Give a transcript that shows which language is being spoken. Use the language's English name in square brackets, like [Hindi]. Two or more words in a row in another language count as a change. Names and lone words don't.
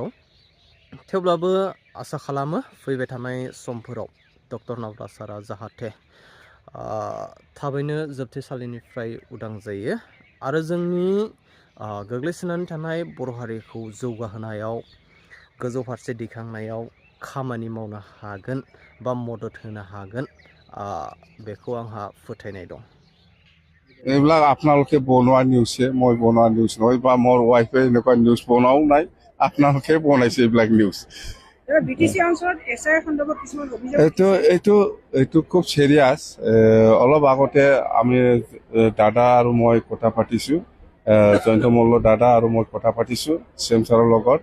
[Bodo] थेवब्लाबो आसा खालामो फैबाय थानाय समफोराव डक्टर नावरा सारा जाहाथे थाबैनो जोबथेसालिनिफ्राय उदां जायो आरो जोंनि गोग्लैसोनानै थानाय बर' हारिखौ जौगाहोनायाव, गोजौ फारसे दैखांनायाव खामानि मावनो हागोन बा मदद होनो हागोन, बेखौ आंहा फोथायनाय दं। [Assamese] এইবিলাক আপোনালোকে বনোৱা নিউজে, মই বনোৱা নিউজ নহয়, বা মোৰ ৱাইফে এনেকুৱা নিউজ বনোৱাও নাই, আপোনালোকে বনাইছে এইবিলাক নিউজ। এইটো খুব চিৰিয়াছ। অলপ আগতে আমি দাদা আৰু মই কথা পাতিছোঁ, জয়ন্ত মল্ল দাদা আৰু মই কথা পাতিছোঁ CM ছাৰৰ লগত।